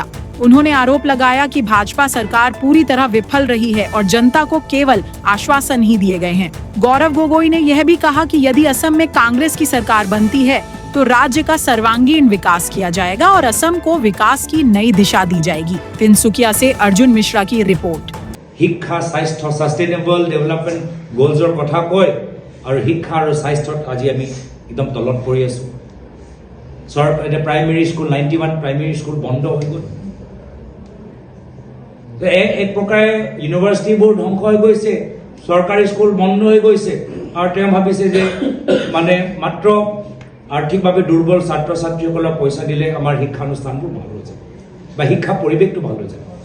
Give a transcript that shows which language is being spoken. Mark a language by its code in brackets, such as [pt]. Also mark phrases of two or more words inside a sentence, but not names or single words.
[hi] उन्होंने आरोप लगाया कि भाजपा सरकार पूरी तरह विफल रही है और जनता को केवल आश्वासन ही दिए गए हैं। गौरव गोगोई ने यह भी कहा कि यदि असम में कांग्रेस की सरकार बनती है तो राज्य का सर्वांगीण विकास किया जाएगा और असम को विकास की नई दिशा दी जाएगी। तिनसुकिया से अर्जुन मिश्रा की रिपोर्ट। [as] শিক্ষা, স্বাস্থ্য, [en] sustainable development goals [as] কথা কয় আৰু শিক্ষা আৰু স্বাস্থ্যত আজি আমি একদম তলত পৰি আছো। এটা প্ৰাইমেৰী স্কুল 91 প্ৰাইমেৰী স্কুল বন্ধ হৈ গ'ল। এক প্ৰকাৰে ইউনিভাৰ্চিটিবোৰ ধ্বংস হৈ গৈছে, চৰকাৰী স্কুল বন্ধ হৈ গৈছে আৰু তেওঁ ভাবিছে যে মানে মাত্ৰ আৰ্থিকভাৱে দুৰ্বল ছাত্ৰ ছাত্ৰীসকলক পইচা দিলে আমাৰ শিক্ষানুষ্ঠানবোৰ ভাল হৈ যায় বা শিক্ষা পৰিৱেশটো ভাল হৈ যায়।